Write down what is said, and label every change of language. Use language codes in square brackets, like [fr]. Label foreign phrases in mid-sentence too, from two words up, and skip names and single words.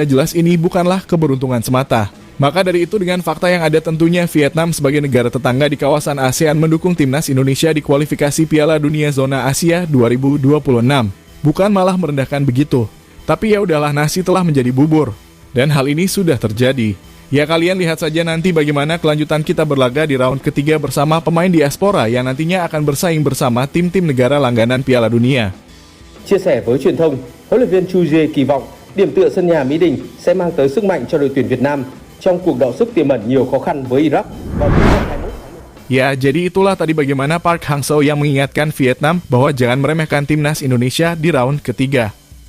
[id] Jelas ini bukanlah keberuntungan semata. Maka dari itu dengan fakta yang ada tentunya Vietnam sebagai negara tetangga di kawasan ASEAN mendukung timnas Indonesia di kualifikasi Piala Dunia Zona Asia 2026. Bukan malah merendahkan begitu. Tapi ya udahlah, nasi telah menjadi bubur. Dan hal ini sudah terjadi. Ya, kalian lihat saja nanti bagaimana kelanjutan kita berlaga di round ketiga bersama pemain diaspora yang nantinya akan bersaing bersama tim-tim negara langganan Piala Dunia. [vi] Chia sẻ với truyền thông, huấn luyện viên Chu Jae kỳ vọng điểm tựa sân nhà Mỹ Đình sẽ mang tới sức mạnh cho đội tuyển Việt Nam trong cuộc đọ sức tiềm ẩn nhiều khó khăn với Iraq vào tháng 21. [id] Ya, jadi itulah tadi bagaimana Park Hang-seo yang mengingatkan Vietnam bahwa jangan meremehkan timnas Indonesia di round ketiga.